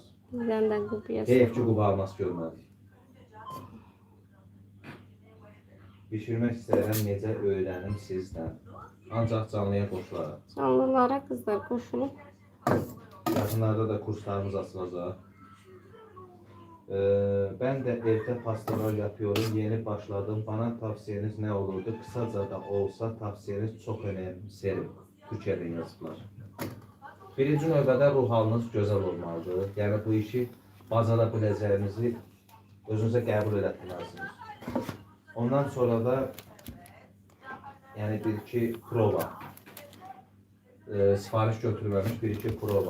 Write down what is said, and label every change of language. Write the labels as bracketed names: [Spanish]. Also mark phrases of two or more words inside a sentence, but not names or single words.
[Azerbaijani] Bizdən də Qubaya Heyf ki, Quba alması görmədik. Bişirmək istəyirəm, necə öyrənim sizdən. Ancaq canlıya qoşularaq. Canlılara qızlar qoşulub. Yaxınlarda da kurslarımız açılacaq. [Turkish] Ben de evde pastalar yapıyorum. Yeni başladım. Bana tavsiyeniz ne olurdu? Kısaca da olsa tavsiyeniz çok önemserim. [Azerbaijani] Türkiye'den yazıblar. Birinci növbədə ruh halınız gözəl olmalıdır. Yəni bu işi bacara biləcəyinizi özünüzə qəbul etməlisiniz. Ondan sonra da yəni bir-iki prova. Sifariş götürülməmiş bir-iki prova.